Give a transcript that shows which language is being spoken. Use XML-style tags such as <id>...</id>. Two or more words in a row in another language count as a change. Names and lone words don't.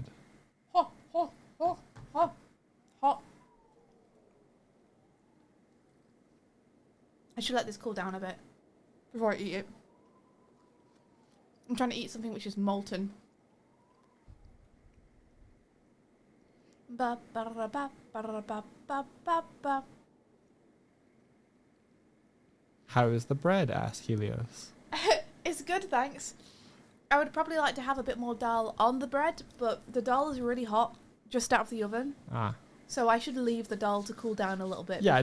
<en>Ho, ho, ho, ho, ho. I should let this cool down a bit before I eat it. I'm trying to eat something which is molten. Ba ba ra ba ba ra ba ba ba ba. How is the bread? Asked Helios. It's good, thanks. I would probably like to have a bit more dal on the bread, but the dal is really hot just out of the oven. Ah. So I should leave the dal to cool down a little bit Yeah,</en>